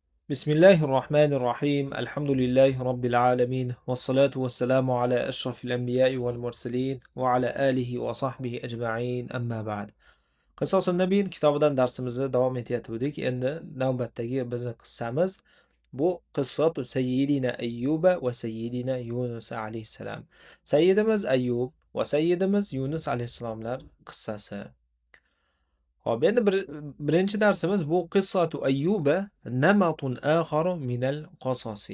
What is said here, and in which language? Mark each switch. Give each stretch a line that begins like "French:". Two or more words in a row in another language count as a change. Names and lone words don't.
Arabic: بسم الله الرحمن الرحيم الحمد لله رب العالمين والصلاة والسلام على أشرف الأنبياء والمرسلين وعلى آله وصحبه أجمعين أما بعد قصص النبي
Uzbek: kitobidan darsimizni davom etayotgandik. Endi navbatdagi bizning qissamiz bu
Arabic: قصة سيدنا أيوب وسيدنا يونس عليه السلام.
Uzbek: Sayyidimiz Ayyub va sayyidimiz Yunus alayhissalomlar qissasi. Hop, endi birinchi darsimiz bu
Arabic: قصة أيوب نمط آخر من القصص.